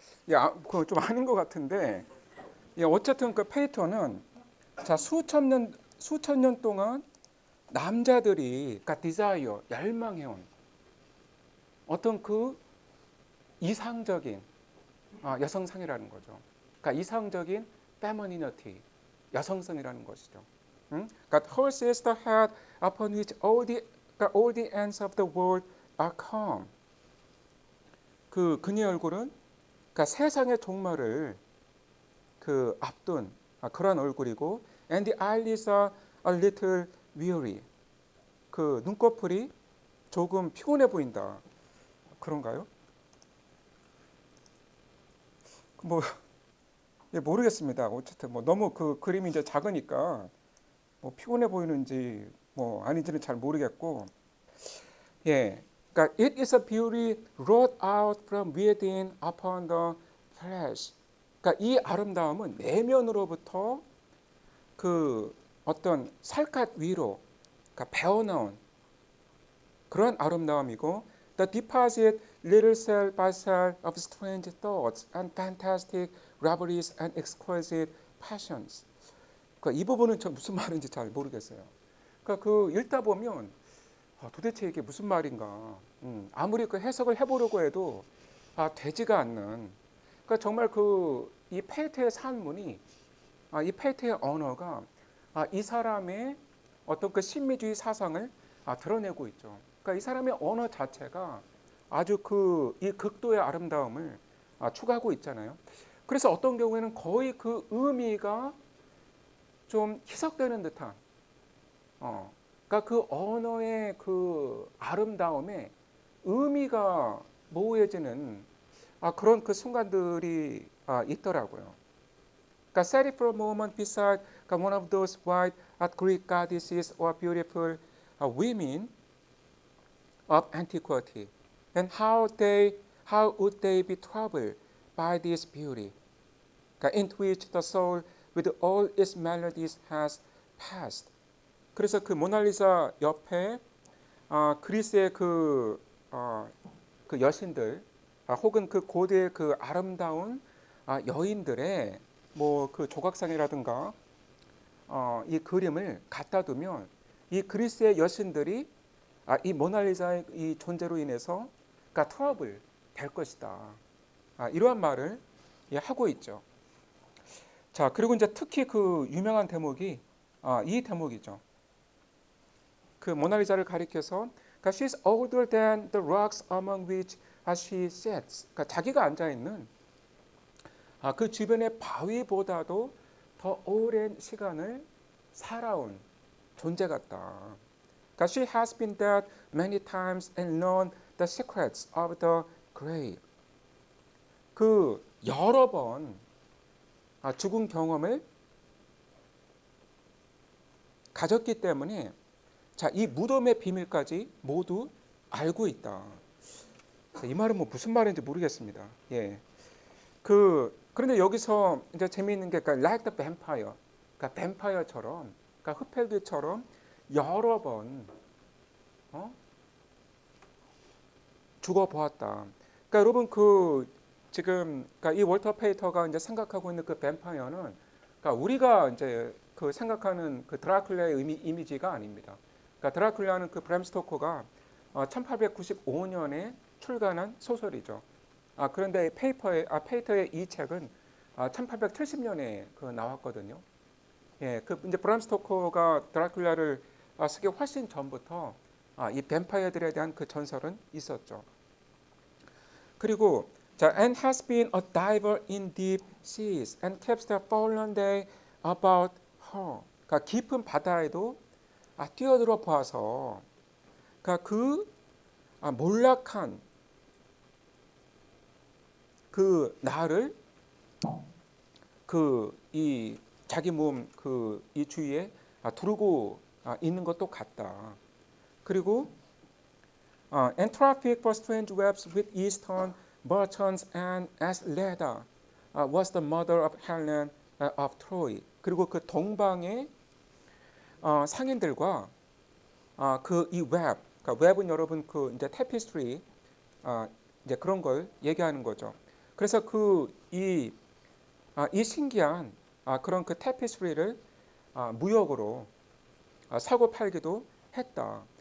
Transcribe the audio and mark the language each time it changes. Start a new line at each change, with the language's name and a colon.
Korean: 야, 그거 좀 아닌 것 같은데, 예, 어쨌든 그 페이터는 자 수천 년 동안 남자들이 그러니까 디자이어 열망해온 어떤 그 이상적인 여성상이라는 거죠. 그러니까 이상적인 페미니티 여성성이라는 것이죠. 응? 그러니까
English: hers is the head upon which 그러니까 all the ends of the world are come.
Korean: 그녀의 얼굴은 그러니까 세상의 종말을 그 앞둔 그런 얼굴이고
English: and the eyelids are a little weary.
Korean: 그 눈꺼풀이 조금 피곤해 보인다. 그런가요? 뭐 예, 모르겠습니다. 어쨌든 뭐 너무 그 그림이 이제 작으니까 뭐 피곤해 보이는지 뭐 아닌지는 잘 모르겠고 예. 그러니까
English: it is a beauty wrought out from within upon the flesh.
Korean: 그러니까 이 아름다움은 내면으로부터 그 어떤 살갗 위로 그러니까 배어나온 그런 아름다움이고
English: the deposit little cell by cell of strange thoughts and fantastic reveries and exquisite passions.
Korean: 그러니까 이 부분은 저 무슨 말인지 잘 모르겠어요. 그러니까 그 읽다 보면 도대체 이게 무슨 말인가? 아무리 그 해석을 해보려고 해도 되지가 않는. 그러니까 정말 그 이 페이트의 산문이 이 페이트의 언어가 이 사람의 어떤 그 신미주의 사상을 드러내고 있죠. 그러니까 이 사람의 언어 자체가 아주 그 이 극도의 아름다움을 추구하고 있잖아요. 그래서 어떤 경우에는 거의 그 의미가 좀 희석되는 듯한 그러니까 그 언어의 그 아름다움에 의미가 모호해지는 그런 그 순간들이 있더라고요. 그러니까
English: sat it for a moment beside one of those white Greek goddesses or beautiful women of antiquity, and how would they be troubled by this beauty, 그러니까 into which the soul with all its melodies has passed.
Korean: 그래서 그 모나리자 옆에 그리스의 그 여신들 혹은 그 고대의 그 아름다운 여인들의 뭐 그 조각상이라든가 이 그림을 갖다 두면 이 그리스의 여신들이 이 모나리자의 이 존재로 인해서 그러니까 트러블 될 것이다. 이러한 말을 하고 있죠. 자, 그리고 이제 특히 그 유명한 대목이 이 대목이죠. 그 모나리자를 가리켜서 그러니까
English: she's older than the rocks among which she sits.
Korean: 그러니까 자기가 앉아 있는 그 주변의 바위보다도 더 오랜 시간을 살아온 존재 같다. 그러니까
English: she has been dead many times and known the secrets of the grave.
Korean: 그 여러 번 죽은 경험을 가졌기 때문에 이 무덤의 비밀까지 모두 알고 있다. 이 말은 뭐 무슨 말인지 모르겠습니다. 예. 그런데 여기서 이제 재미있는 게 그러니까
English: like the vampire,
Korean: 그러니까 뱀파이어처럼, 그러니까 흡혈귀처럼 여러 번 죽어 보았다. 그러니까 여러분 지금 그러니까 이 월터 페이터가 이제 생각하고 있는 그 뱀파이어는 그러니까 우리가 이제 그 생각하는 그 드라큘라의 이미지가 아닙니다. 그러니까 드라큘라는 그 브람 스토커가 1895년에 출간한 소설이죠. 그런데 페이터의 이 책은 1870년에 나왔거든요. 예, 그 이제 브람 스토커가 드라큘라를 쓰기 훨씬 전부터 이 뱀파이어들에 대한 그 전설은 있었죠. 그리고
English: and has been a diver in deep seas and keeps the fallen day about her.
Korean: 그러니까 깊은 바다에도 뛰어들어 보아서 그 몰락한 그 나를 이 자기 몸 이 주위에 두르고 있는 것도 같다. 그리고
English: and traffic for strange webs with eastern merchants and as Leda was the mother of Helen of Troy.
Korean: 그리고 그 동방의 상인들과 이 웹, 그러니까 웹은 여러분 이제 테피스트리 이제 그런 걸 얘기하는 거죠. 그래서 이 신기한 그런 그 테피스트리를 무역으로 사고 팔기도 했다.